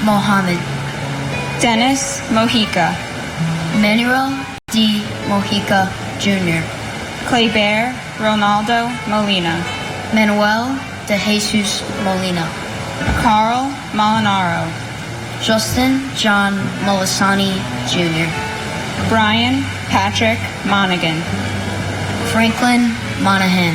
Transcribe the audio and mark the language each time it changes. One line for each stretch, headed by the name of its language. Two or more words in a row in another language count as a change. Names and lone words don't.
English: Muhammad. Dennis Mojica. Manuel D. Mojica Jr. Claybear Ronaldo Molina. Manuel de Jesus Molina. Carl Molinaro. Justin John Molisani Jr. Brian Patrick Monaghan. Franklin Monahan.